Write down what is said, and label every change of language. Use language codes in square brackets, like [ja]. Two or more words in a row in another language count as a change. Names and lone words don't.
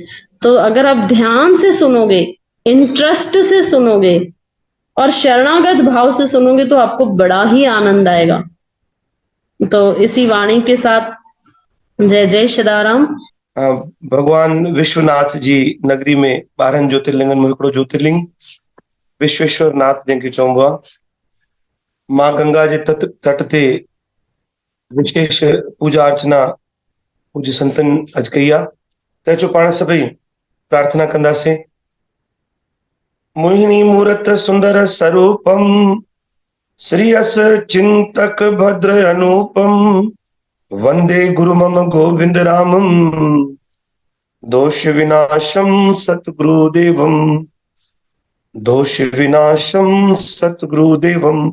[hi] तो अगर आप ध्यान से सुनोगे, इंटरेस्ट से सुनोगे और शरणागत भाव से सुनोगे तो आपको बड़ा ही आनंद आएगा। तो इसी वाणी के साथ जय जय सदाराम। [sd] भगवान विश्वनाथ जी नगरी में 12 ज्योतिर्लिंग में हिकिड़ो ज्योतिर्लिंग विश्वेश्वर नाथ जंहिंखे चइबो आहे। मां गंगा जे तट ते विशेष पूजा अर्चना पूज्य संतन अॼु कई आहे। त अचो पाण सभई प्रार्थना कंदासीं। [sa] मोहिनी मूरत सुंदर स्वरूपम श्रीयस चिंतक भद्र अनुपम वंदे गुरु मम गोविंद रामम दोष विनाशम सतगुरुदेवम दोष विनाशम सतगुरुदेवम।